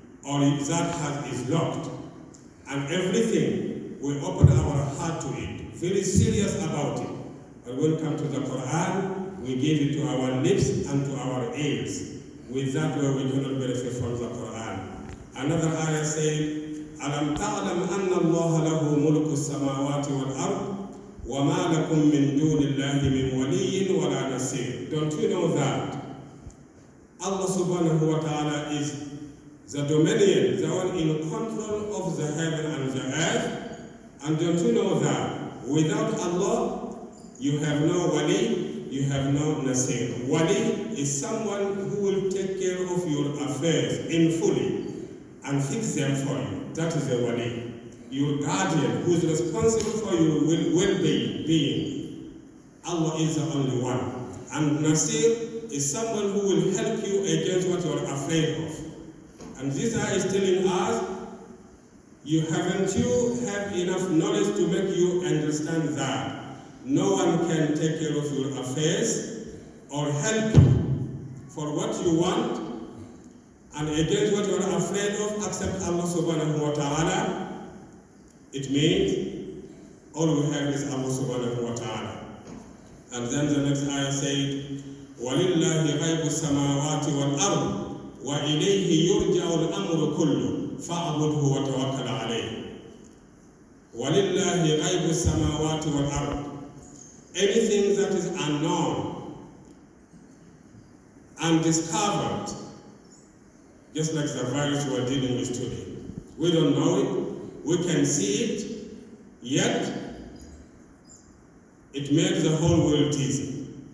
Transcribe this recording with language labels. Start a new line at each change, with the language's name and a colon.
English: Or if that heart is locked and everything, we open our heart to it, very serious about it. But when we come to the Quran, we give it to our lips and to our ears. With that way, we cannot benefit from the Quran. Another ayah said,
Arabic: أَلَمْ تَعْلَمْ أَنَّ اللَّهَ لَهُ مُلْكُ السَّمَاوَاتِ وَالْأَرْضِ وَمَا لَكُم مِّن دُونِ اللَّهِ مِن وَلِيٍّ وَلَا نَصِيرٍ.
English: Don't you know that Allah subhanahu wa ta'ala is the dominion, the one in control of the heaven and the earth? And don't you know that without Allah, you have no wali, you have no nasir. Wali is someone who will take care of your affairs in fully and fix them for you. That is a wali. Your guardian who is responsible for your well-being. Allah is the only one. And nasir is someone who will help you against what you are afraid of. And this ayah is telling us, you have enough knowledge to make you understand that no one can take care of your affairs or help you for what you want and against what you are afraid of except Allah subhanahu wa ta'ala. It means all we have is Allah subhanahu wa ta'ala. And then the next ayah said,
Arabic: وَلِلَّهِ غَيْبُ السَّمَاوَاتِ وَالْأَرْضِ وَإِلَيْهِ يُرْجَعُ الْأَمْرُ كُلُّهُ فَاعْبُدْهُ وَتَوَكَّلْ عَلَيْهِ. وَلِلَّهِ غَيْبُ السَّمَاوَاتِ وَالْأَرْضِ.
English: Anything that is unknown, undiscovered, just like the virus we are dealing with today. We don't know it, we can see it, yet it makes the whole world dizzy.